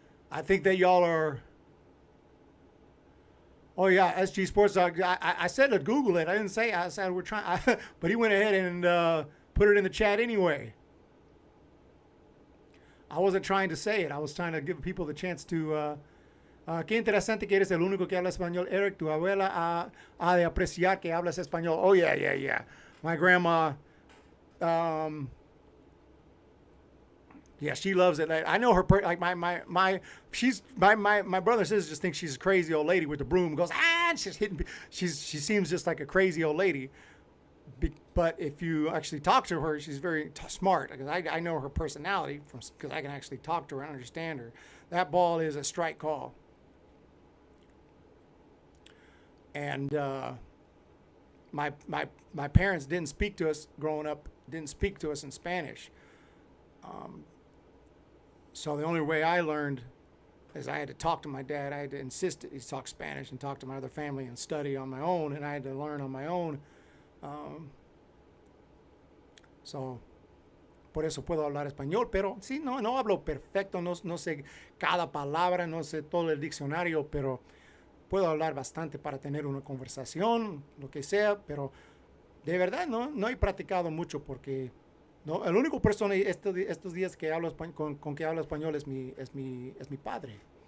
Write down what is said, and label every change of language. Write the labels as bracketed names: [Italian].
[English] I think that y'all are... Oh, yeah, SG Sports Dog. I said to Google it. I didn't say I said we're trying. But he went ahead and put it in the chat anyway. I wasn't trying to say it. I was trying to give people the chance to... [Spanish] qué interesante que eres el único que habla español. Eric, tu abuela ha de apreciar que hablas español. [English] Oh, yeah. My grandma, yeah, she loves it. I know her, like my brother and sister just think she's a crazy old lady with the broom. Goes, and she's hitting. She seems just like a crazy old lady. But if you actually talk to her, she's very smart. Because I know her personality because I can actually talk to her and understand her. That ball is a strike call. And my parents didn't speak to us growing up, didn't speak to us in Spanish. So the only way I learned is I had to talk to my dad. I had to insist that he talk Spanish and talk to my other family and study on my own, and I had to learn on my own. [Spanish] So, por eso puedo hablar español, pero sí, no hablo perfecto, no sé cada palabra, no sé todo el diccionario, pero puedo hablar bastante para tener una conversación, lo que sea, pero de verdad no he practicado mucho porque no, el único persona estos días que hablo con que hablo español es mi padre.